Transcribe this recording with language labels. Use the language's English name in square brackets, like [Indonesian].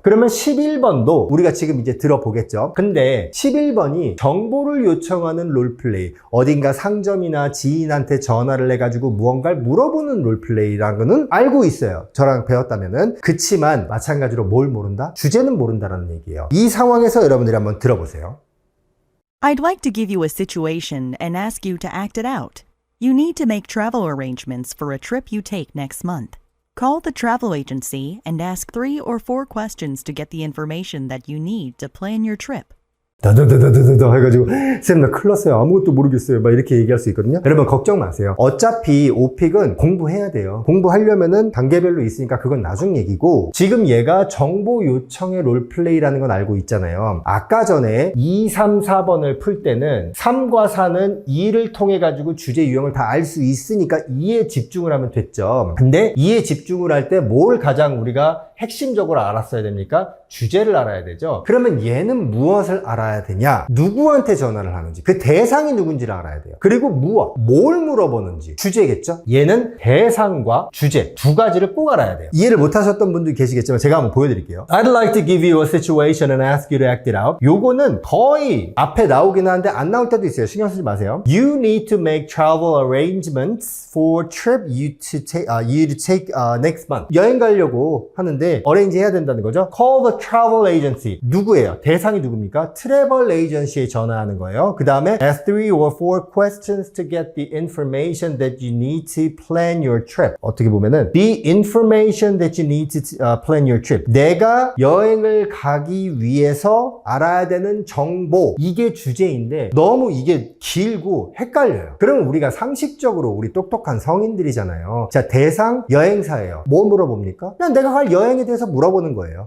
[Korean] 그러면 11번도 우리가 지금 이제 들어보겠죠. 근데 11번이 정보를 요청하는 롤플레이, 어딘가 상점이나 지인한테 전화를 해가지고 무언가를 물어보는 롤플레이라는 거는 알고 있어요. 저랑 배웠다면은. 그치만 마찬가지로 뭘 모른다? 주제는 모른다라는 얘기예요. 이 상황에서 여러분들이 한번 들어보세요. [English] I'd like to give you a situation and ask you to act it out. You need to make travel arrangements for a trip you take next month. Call the travel agency and ask 3 or 4 questions to get the information that you need to plan your trip. [Korean] 다다다다다다 해가지고 쌤 나 큰일 났어요, 아무것도 모르겠어요, 막 이렇게 얘기할 수 있거든요. 여러분 걱정 마세요. 어차피 오픽은 공부해야 돼요. 공부하려면은 단계별로 있으니까 그건 나중 얘기고, 지금 얘가 정보 요청의 롤플레이라는 건 알고 있잖아요. 아까 전에 2, 3, 4번을 풀 때는 3과 4는 2를 통해 가지고 주제 유형을 다 알 수 있으니까 2에 집중을 하면 됐죠. 근데 2에 집중을 할 때 뭘 가장 우리가 핵심적으로 알았어야 됩니까? 주제를 알아야 되죠. 그러면 얘는 무엇을 알아야 되냐? 누구한테 전화를 하는지, 그 대상이 누군지를 알아야 돼요. 그리고 뭘 물어보는지, 주제겠죠? 얘는 대상과 주제 두 가지를 꼭 알아야 돼요. 이해를 못 하셨던 분들이 계시겠지만 제가 한번 보여드릴게요. [English] I'd like to give you a situation and ask you to act it out. [Korean] 요거는 거의 앞에 나오긴 하는데 안 나올 때도 있어요. 신경 쓰지 마세요. [English] You need to make travel arrangements for trip you to take next month. [Korean] 여행 가려고 하는데 arrange 해야 된다는 거죠. [English] Call the travel agency. [Korean] 누구예요? 대상이 누굽니까? travel agency에 전화하는 거예요. 그 다음에 [English] ask 3 or 4 questions to get the information that you need to plan your trip. 어떻게 보면은 the information that you need to plan your trip. [Korean] 내가 여행을 가기 위해서 알아야 되는 정보. 이게 주제인데 너무 이게 길고 헷갈려요. 그러면 우리가 상식적으로 우리 똑똑한 성인들이잖아요. 자, 대상 여행사예요. 뭐 물어봅니까? 그냥 내가 갈 여행에 대해서 물어보는 거예요.